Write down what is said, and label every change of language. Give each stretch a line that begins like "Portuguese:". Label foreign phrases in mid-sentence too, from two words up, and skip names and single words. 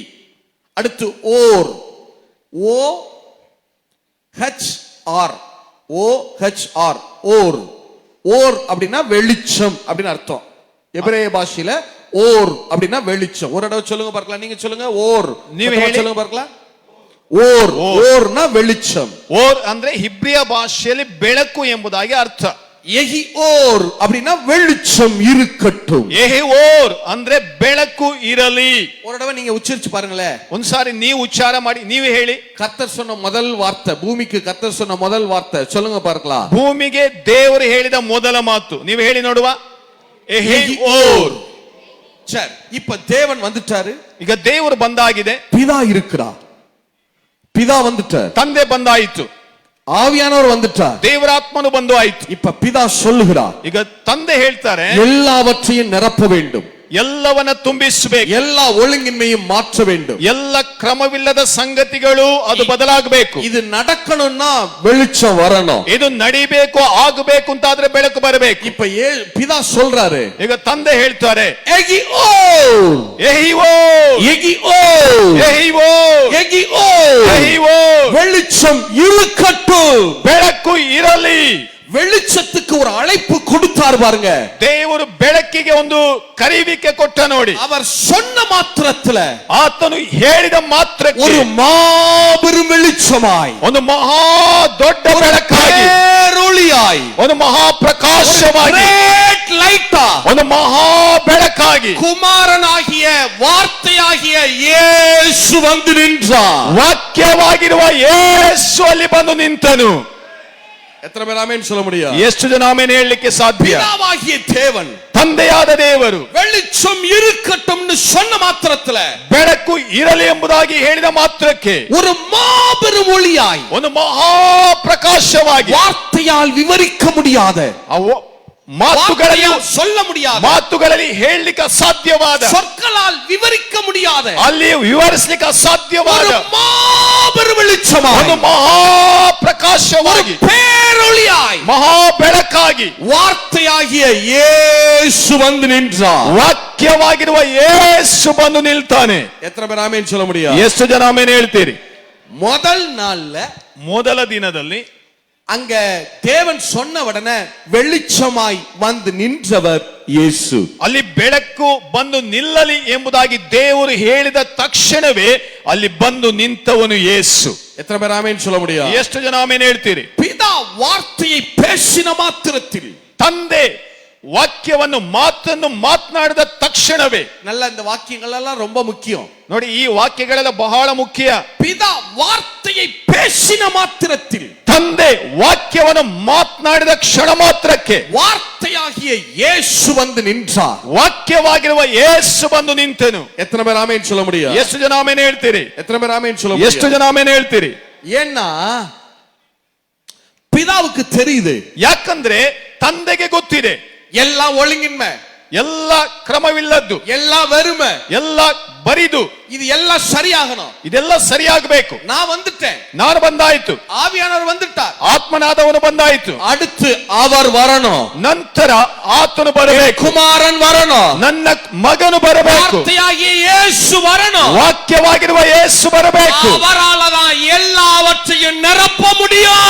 Tamil: அடுத்து ஓர், ஓ ஹச் ஆர், ஓ ஹச் ஆர், ஓர். ஓர் அப்படின்னா வெளிச்சம் அப்படின்னு அர்த்தம். எபிரேய பாஷையில ஓர் அப்படின்னா வெளிச்சம். ஒரு தடவை சொல்லுங்க பார்க்கலாம், நீங்க சொல்லுங்க. ஓர், நீங்க சொல்லுங்க பார்க்கலாம். ಓರ್, ಓರ್ನ வெளிச்சம்.
Kannada: ಓರ್ ಅಂದ್ರೆ ಹಿಬ್ರಿಯ ಭಾಷೆಯಲ್ಲಿ ಬೆಳಕು ಎಂಬುದಾಗಿ ಅರ್ಥ.
Hebrew: יהי אור
Tamil: அப்படினா வெளிச்சம் இருக்கட்டும்.
Hebrew: יהי אור
Kannada: ಅಂದ್ರೆ ಬೆಳಕು ಇರಲಿ.
Tamil: ஒரு தடவை நீங்க உச்சரிச்சு பாருங்களே.
Kannada: ಒಂದ್ಸಾರಿ ನೀವು ಉಚ್ಚಾರ ಮಾಡಿ, ನೀವೇ ಹೇಳಿ.
Tamil: கர்த்தர் சொன்ன முதல் வார்த்தை, பூமிக்கு கர்த்தர் சொன்ன முதல் வார்த்தை சொல்லுங்க பார்க்கலாம்.
Kannada: ಭೂಮಿಗೆ ದೇವರು ಹೇಳಿದ ಮೊದಲ ಮಾತು ನೀವು ಹೇಳಿ ನೋಡುವ.
Hebrew: יהי אור.
Tamil: சரி, இப்ப தேவன் வந்துட்டாரு.
Kannada: ಈಗ ದೇವರು ಬಂದಾಗಿದೆ.
Tamil: பிதா இருக்கிறார், பிதா வந்துட்டார்.
Kannada: ತಂದೆ ಬಂದಾಯಿತು.
Tamil: ஆவியானவர் வந்துட்டார்.
Kannada: ದೇವರಾತ್ಮನು ಬಂದು ಆಯಿತು.
Tamil: இப்ப பிதா சொல்லுகிறார்,
Kannada: ಈಗ ತಂದೆ ಹೇಳ್ತಾರೆ,
Tamil: எல்லாவற்றையும் நிரப்ப வேண்டும்,
Kannada: ಎಲ್ಲವನ್ನ ತುಂಬಿಸಬೇಕು,
Tamil: எல்லா ஒழுங்கின்மையும் மாற்ற வேண்டும்,
Kannada: ಎಲ್ಲ ಕ್ರಮವಿಲ್ಲದ ಸಂಗತಿಗಳು ಅದು ಬದಲಾಗಬೇಕು.
Tamil: இது நடக்கணும்னா வெளிச்சம் வரணும்.
Kannada: ಇದು ನಡಿಬೇಕು, ಆಗಬೇಕು ಅಂತಾದ್ರೆ ಬೆಳಕು ಬರಬೇಕು.
Tamil: இப்ப பிதா சொல்றாரு,
Kannada: ಈಗ ತಂದೆ ಹೇಳ್ತಾರೆ,
Hebrew: יהי אור, יהי אור, יהי אור, יהי אור, יהי אור, יהי אור.
Tamil: வெளிச்சம் இருக்கட்டும்,
Kannada: ಬೆಳಕು ಇರಲಿ.
Tamil: வெளிச்சத்துக்கு ஒரு அழைப்பு கொடுத்தார் பாருங்க.
Kannada: ದೇವರು ಬೆಳಕಿಗೆ ಒಂದು ಕರೆಯುವಿಕೆ ಕೊಟ್ಟ ನೋಡಿ.
Tamil: அவர் சொன்ன மாத்திரத்துல,
Kannada: ಆತನು ಹೇಳಿದ ಮಾತ್ರಕ್ಕೆ
Tamil: ஒரு மாபெரும் வெளிச்சமாய்,
Kannada: ಒಂದು ಮಹಾ ದೊಡ್ಡ ಬೆಳಕಾಗಿ,
Tamil: ஒளியாய்,
Kannada: ಒಂದು ಮಹಾ ಪ್ರಕಾಶವಾಗಿ,
English: great light,
Kannada: ಒಂದು ಮಹಾ ಬೆಳಕಾಗಿ
Tamil: குமாரனாகிய வார்த்தையாகிய இயேசு வந்து நின்றார்.
Kannada: ವಾಕ್ಯವಾಗಿರುವ ಯೇಸು ಅಲ್ಲಿ ಬಂದು ನಿಂತನು.
Tamil: எத்தனை பேர் ஆமென் சொல்ல முடியும்?
Kannada: ಎಷ್ಟು ಜನ ಆಮೆನ್ ಹೇಳಲಿಕ್ಕೆ ಸಾಧ್ಯ?
Tamil: பிதாவாகிய தேவன்,
Kannada: ತಂದೆಯಾದ ದೇವರು
Tamil: வெளிச்சம் இருக்கட்டும்னு சொன்ன மாத்திரத்துல,
Kannada: ಬೆಳಕು ಇರಲಿ ಎಂಬುದಾಗಿ ಹೇಳಿದ ಮಾತ್ರಕ್ಕೆ
Tamil: ஒரு மாபெரும் ஒளியாய்,
Kannada: ಒಂದು ಮಹಾ ಪ್ರಕಾಶವಾಗಿ,
Tamil: வார்த்தையால் விவரிக்க முடியாத,
Kannada: ಮಾತುಗಳಲ್ಲಿ
Tamil: சொல்ல முடியாத,
Kannada: ಮಾತುಗಳಲ್ಲಿ ಹೇಳಲಿಕ್ಕೆ ಅಸಾಧ್ಯವಾದ,
Tamil: சொற்களால் விவரிக்க முடியாத,
Kannada: ಅಲ್ಲಿ ವಿವರಿಸಲಿಕ್ಕೆ ಅಸಾಧ್ಯವಾದ
Tamil: மாபெரும் வெளிச்சமாய்,
Kannada: ಒಂದು ಮಹಾಪ್ರಕಾಶವಾಗಿ,
Tamil: பேரொளியாய்,
Kannada: ಮಹಾ ಬೆಳಕಾಗಿ
Tamil: வார்த்தையாகிய இயேசு வந்து நின்றார்.
Kannada: ವಾಕ್ಯವಾಗಿರುವ ಯೇಸು ಬಂದು ನಿಲ್ತಾನೆ.
Tamil: எத்தனை பேர் ஆமென் சொல்ல முடியும்?
Kannada: ಎಷ್ಟು ಜನ ಆಮೆನ್ ಹೇಳ್ತೀರಿ?
Tamil: முதல் நாள்ல
Kannada: ಮೊದಲ ದಿನದಲ್ಲಿ
Tamil: அங்க தேவன் சொன்ன உடனே வெளிச்சமாய் வந்து நின்றவர் இயேசு.
Kannada: ಅಲ್ಲಿ ಬೆಳಕು ಬಂದು ನಿಲ್ಲಲಿ ಎಂಬುದಾಗಿ ದೇವರು ಹೇಳಿದ ತಕ್ಷಣವೇ ಅಲ್ಲಿ ಬಂದು ನಿಂತವನು ಯೇಸು.
Tamil: எத்தனை பேர் ஆமென் சொல்ல முடியும்?
Kannada: ಎಷ್ಟು ಜನ ಆಮೆನ್ ಹೇಳ್ತೀರಿ?
Tamil: பிதா வார்த்தையை பேசின மாத்திரத்தில்,
Kannada: ತಂದೆ ವಾಕ್ಯವನ್ನು ಮಾತನ್ನು ಮಾತನಾಡಿದ ತಕ್ಷಣವೇ,
Tamil: நல்ல இந்த வாக்கியங்கள் எல்லாம் ரொம்ப முக்கியம்.
Kannada: ನೋಡಿ ಈ ವಾಕ್ಯಗಳೆಲ್ಲ ಬಹಳ ಮುಖ್ಯ.
Tamil: பிதா வார்த்தையை பேசின மாத்திரத்தில்,
Kannada: ತಂದೆ ವಾಕ್ಯವನ್ನು ಮಾತನಾಡಿದ ಕ್ಷಣ ಮಾತ್ರಕ್ಕೆ
Tamil: வார்த்தையாகிய இயேசு வந்து நின்றார்.
Kannada: ವಾಕ್ಯವಾಗಿರುವ ಯೇಸು ಬಂದು ನಿಂತನು.
Tamil: எத்தனை பேர் ஆமென் சொல்ல முடியும்?
Kannada: ಎಷ್ಟು ಜನ ಆಮೆನ್ ಹೇಳ್ತೀರಿ?
Tamil: எத்தனை பேர் ஆமென் சொல்ல
Kannada: ಎಷ್ಟು
Tamil: முடியும்?
Kannada: ಜನ ಆಮೆನ್ ಹೇಳ್ತೀರಿ?
Tamil: ஏன்னா பிதாவுக்கு தெரியுது,
Kannada: ಯಾಕಂದ್ರೆ ತಂದೆಗೆ ಗೊತ್ತಿದೆ
Tamil: எல்லாம் ஒழுங்கின்மை,
Kannada: ಎಲ್ಲ ಕ್ರಮವಿಲ್ಲದ್ದು,
Tamil: ಎಲ್ಲ வெறுமை,
Kannada: ಎಲ್ಲ ಬರಿದು,
Tamil: இது எல்லாம் சரியாகணும்.
Kannada: ಇದೆಲ್ಲ ಸರಿಯಾಗಬೇಕು.
Tamil: நான் வந்துட்டேன்,
Kannada: ನಾನು ಬಂದಾಯ್ತು,
Tamil: ஆவியானவர் வந்துட்டார்,
Kannada: ಆತ್ಮನಾದವನು ಬಂದಾಯ್ತು,
Tamil: அடுத்து அவர் வரணும்,
Kannada: ನಂತರ ಆತನು ಬರಬೇಕು,
Tamil: குமாரன் வரணும்,
Kannada: ನನ್ನ ಮಗನು ಬರಬೇಕು,
Tamil: வார்த்தையாகிய இயேசு வரணும்.
Kannada: ವಾಕ್ಯವಾಗಿರುವ ಯೇಸು ಬರಬೇಕು.
Tamil: அவராலதான் எல்லாவற்றையும் நிரப்ப முடியும்.